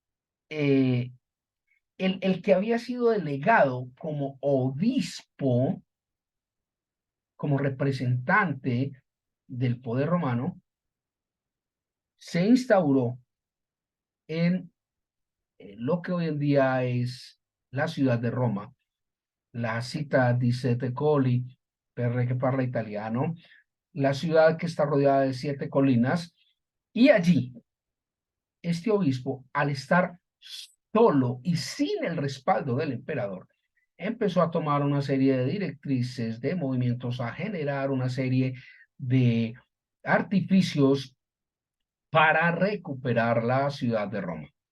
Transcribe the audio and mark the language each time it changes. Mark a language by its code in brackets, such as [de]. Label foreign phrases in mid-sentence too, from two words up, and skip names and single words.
[es] El que había sido delegado como obispo, como representante del poder romano, se instauró en lo que hoy en día es la ciudad de Roma, [it] la città di Sette Colli, per que parla italiano, [es] la ciudad que está rodeada de 7 colinas, y allí este obispo, al estar solo y sin el respaldo del emperador, empezó a tomar una serie de directrices, de movimientos, a generar una serie de artificios para recuperar la ciudad de Roma.